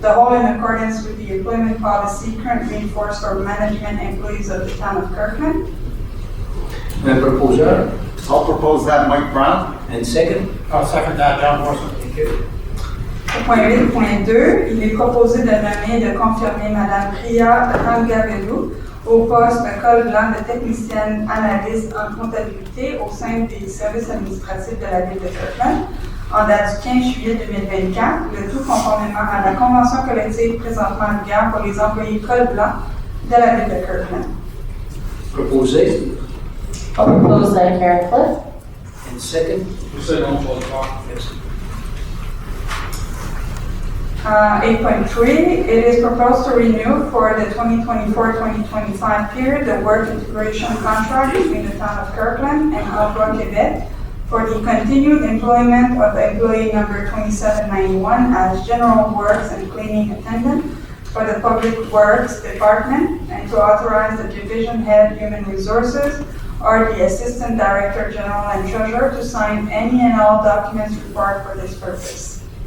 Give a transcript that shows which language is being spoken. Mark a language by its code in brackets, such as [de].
[en] The whole in accordance with the employment policy currently in force for management employees of the town of Kirkland. [fr] Proposeur [en] I'll propose that, Mike Brown. and second. I'll second that, John Morrison. Thank you. [fr] Au point 8.2, il est proposé de nommer et de confirmer Mme Priya Rangavelou au poste col blanc de technicienne analyste en comptabilité au sein des services administratifs de la Ville de Kirkland, en date du 15 juillet 2024, le tout conformément à la convention collective présentement en vigueur pour les employés col blanc de la ville de Kirkland. Proposé. [en] I'll propose that Karen Cliff. And second. Second, Claude Falk. Yes. 8.3, it is proposed to renew for the 2024-2025 period the work integration contract between the town of Kirkland and Emploi Québec for the continued employment of employee number 2791 as general works and cleaning attendant for the Public Works Department, and to authorize the division head human resources or the assistant director general and treasurer to sign any and all documents required for this purpose.